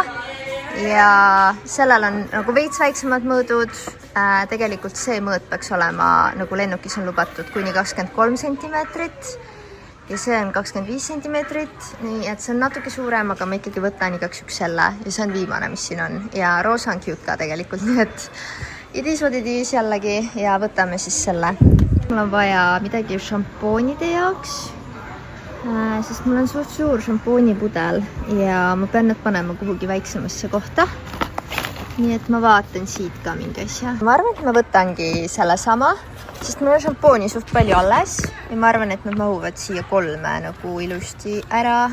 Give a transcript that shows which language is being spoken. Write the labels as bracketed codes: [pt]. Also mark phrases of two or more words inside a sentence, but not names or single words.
[et] Ja sellel on nagu veits väiksemad mõõdud. Tegelikult see mõõt peaks olema, nagu lennukis on lubatud, kuni 23 sentimeetrit. Ja see on 25 sentimeetrit, nii et see on natuke suurem, aga ma ikkagi võtan igaks üks selle ja see on viimane, mis siin on. Ja roosa on cute ka tegelikult, nii et [en] it is what it is [et] jällegi ja võtame siis selle. Mul on vaja midagi šampoonide jaoks, sest mul on suht suur šampoonipudel ja ma pean need panema kuhugi väiksemasse kohta. Nii et ma vaatan siit ka mingi asja. Ma arvan, et ma võtangi selle sama, sest mul on šampooni suht palju alles ja ma arvan, et nad mahuvad siia 3 nagu ilusti ära.